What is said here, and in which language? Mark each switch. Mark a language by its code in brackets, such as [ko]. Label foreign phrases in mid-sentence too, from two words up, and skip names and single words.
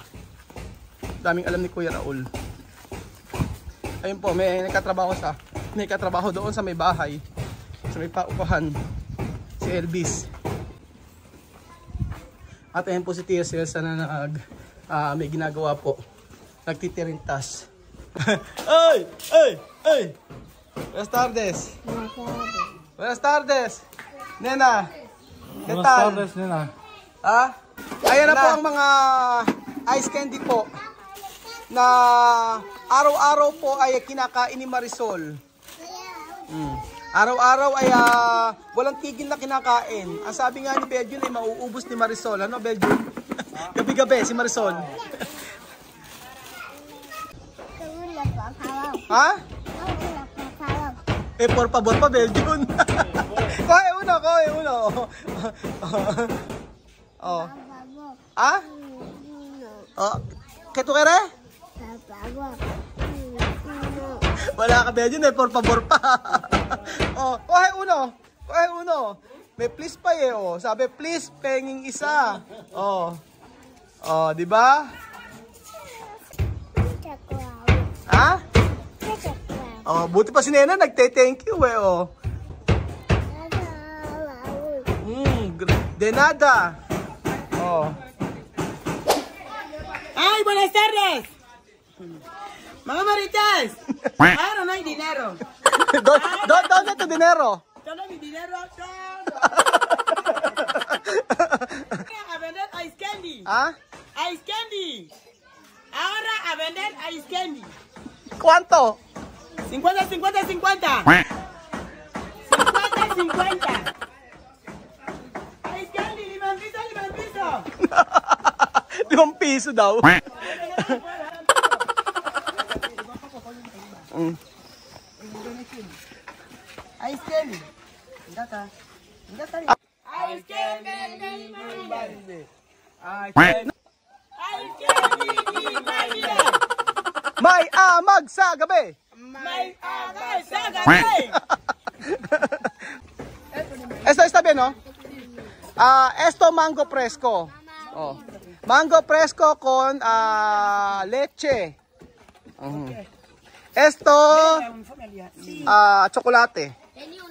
[tl] Daming alam ni Kuya Raul. Ayun po, may nagkatrabaho doon sa may bahay, sa may paupahan, si Elvis. At ayun po si Tia Celsa na may ginagawa po, nagtitirintas. Ay! [es] Buenas tardes. Buenas tardes. Nena. Buenas tardes, nena. [tl] Ayan na po ang mga [en] ice candy [tl] po na araw-araw po ay kinakain ni Marisol. Araw-araw ay walang tigil na kinakain. Ang sabi nga ni Beljun ay mauubos ni Marisol. Ano, Beljun? Gabi-gabi si Marisol. Ha? [es] Por favor pa, Beljun. Kohe uno. Oh. ¿Qué tú quieres? [tl] Wala ka Beljun, [es] por favor pa. Kohe uno. [tl] May please pa sabi please penging isa. Di ba? Ha? Buti pa si Nena nagte- [en] thank you [es] De nada. ¡Ay, buenas tardes! Mga Maritas, ahora no hay dinero. ¿Dónde tu dinero? Todo mi dinero a vender [en] ice candy. Ice candy. [es] Ahora a vender [en] ice candy. [es] ¿Cuánto? 50. 50. [en] Ice candy, [tl] limang piso. 5 piso daw. [en] Ice candy. Ice candy. [tl] May amag sa gabi. [es] Esto está bien, ¿no? Esto mango fresco. Mango fresco con leche. Esto chocolate.